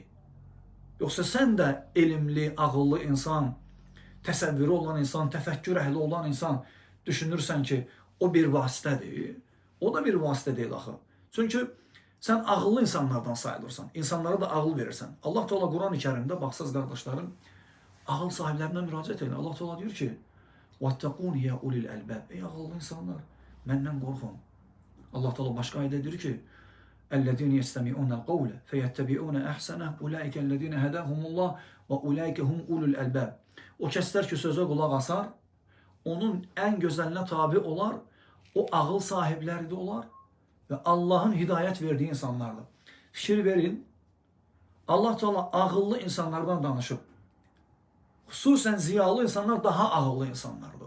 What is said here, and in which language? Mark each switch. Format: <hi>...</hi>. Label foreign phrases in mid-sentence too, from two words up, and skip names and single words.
<az>Yoxsa sən də elmli, ağıllı insan, təsəvvürü olan insan, təfəkkür əhli olan insan düşünürsən ki, o bir vasitədir. O da bir vasitə deyil axı. Çünki sən ağıllı insanlardan sayılırsan, insanlara da ağıl verirsən. Allah Teala Quran-ı Kərimdə, baxsaz qardaşlarım, ağıl sahiblərinə müraciət edir. Allah Teala diyor ki,</az> <ar>وَاتَّقُونِ يَا اُلِي الْأَلْبَابِ</ar> <az>Ey ağıllı insanlar, məndən qorxun. Allah Teala başqa ayədə deyir ki,</az> <ar>اَلَّذِينَ يَسْتَمِعُونَ الْقَوْلَ فَيَتَّبِعُونَ أَحْسَنَهُ اُولَٰئِكَ الَّذِينَ هَدَاهُمُ اللّٰهُ وَاُولَٰئِكَ هُمْ اُولُو الْأَلْبَابِ</ar> <az>O kəslər ki, sözə qulaq asar, onun ən gözəlinə tabi olar, o ağıl sahibləri də olar və Allahın hidayət verdiyi insanlardır. Fikir verin, Allah Teala ağıllı insanlardan danışıb. Xüsusən ziyalı insanlar daha ağıllı insanlardır.</az>